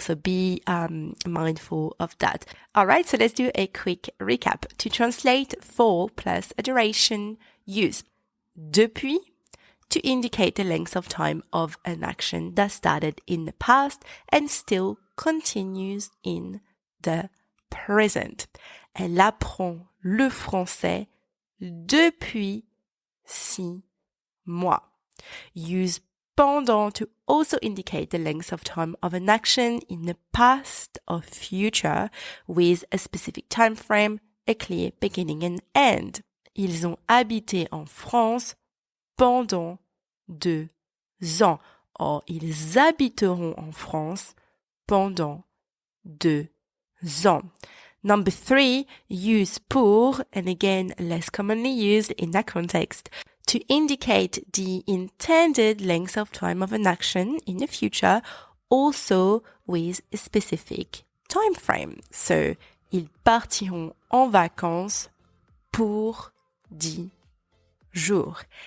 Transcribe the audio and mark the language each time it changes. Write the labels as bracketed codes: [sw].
[en] So be mindful of that. All right, so let's do a quick recap. To translate for plus a duration, use depuis to indicate the length of time of an action that started in the past and still continues in the present. [fr] Elle apprend le français depuis 6 mois. [en] Use pendant to also indicate the length of time of an action in the past or future with a specific time frame, a clear beginning and end. [fr] Ils ont habité en France pendant 2 ans. Or, ils habiteront en France pendant 2 ans. [en] Number 3, use pour, and again, less commonly used in that context, to indicate the intended length of time of an action in the future, also with a specific time frame. [fr] So, ils partiront en vacances pour 10 jours.